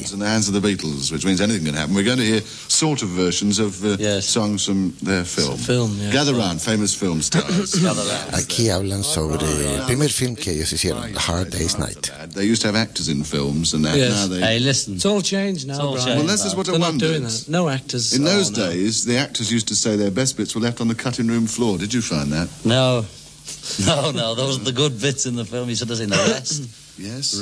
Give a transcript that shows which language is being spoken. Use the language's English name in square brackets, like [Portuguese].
[English] In the hands of the Beatles, which means anything can happen. We're going to hear sort of versions of songs from their film. Film, yeah. Gather Round, famous film stars. [Spanish] Aquí hablan sobre el primer film que ellos hicieron, The Hard Day's Night. [English] They used to have actors in films, and now they. Hey, listen. It's all changed now. It's all changed. Well, this is what I wonder. They're not doing that. No actors. In those days, the actors used to say their best bits were left on the cutting room floor. Did you find that? No. Those are the good bits in the film. You should have seen the rest. Yes.